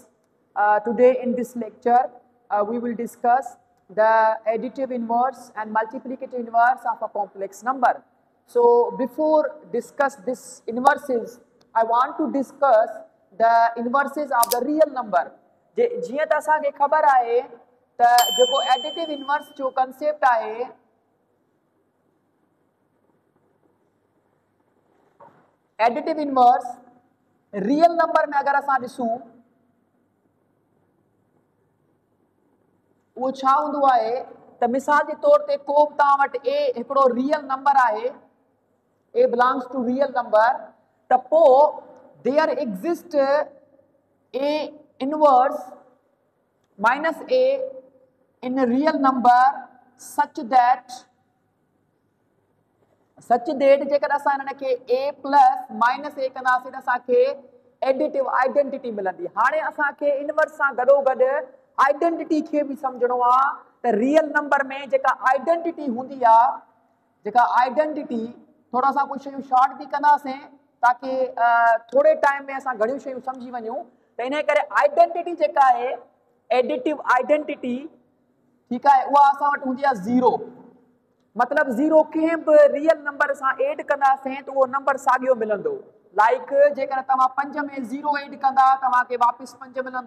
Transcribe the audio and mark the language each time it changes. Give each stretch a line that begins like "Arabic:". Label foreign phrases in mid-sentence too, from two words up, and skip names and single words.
English: Today in this lecture, we will discuss the additive inverse and multiplicative inverse of a complex number. So before discuss this inverses, I want to discuss the inverses of the real number.
Sindhi: जीअं त असांखे ख़बर आहे त जेको
English: additive inverse
Sindhi: जो concept आहे
English: additive inverse real number
Sindhi: में अगर असां ॾिसूं वो छा हूंदो आहे त मिसाल जे तौर ते को बि तव्हां वटि a हिकिड़ो
English: real number
Sindhi: आहे
English: a belongs to real number
Sindhi: त पोइ
English: there exist a inverse minus a in a real number such that
Sindhi: जेकर असां हिन खे
English: a plus minus a
Sindhi: कंदासीं त असांखे
English: additive identity
Sindhi: मिलंदी। हाणे असांखे इनवर्स सां गॾोगॾु आइडेंटिटी खे बि सम्झणो आहे त
English: real number
Sindhi: में जेका आइडेंटिटी हूंदी आहे जेका आइडेंटिटी
Hindi: थोड़ा सा कुछ
Sindhi: शयूं शॉर्ट भी कंदासीं ताकि थोड़े टाइम में असां घणियूं शयूं समझी वञूं त इन करे आइडेंटिटी जेका आहे
English: additive identity
Sindhi: ठीकु आहे उहा असां वटि हूंदी आहे ज़ीरो। मतलब ज़ीरो कंहिं बि
English: real number
Sindhi: सां एड कंदासीं त उहो नंबर साॻियो मिलंदो। लाइक जेकर तव्हां 5 में
English: zero add
Sindhi: कंदा तव्हांखे वापसि 5 मिलंदो।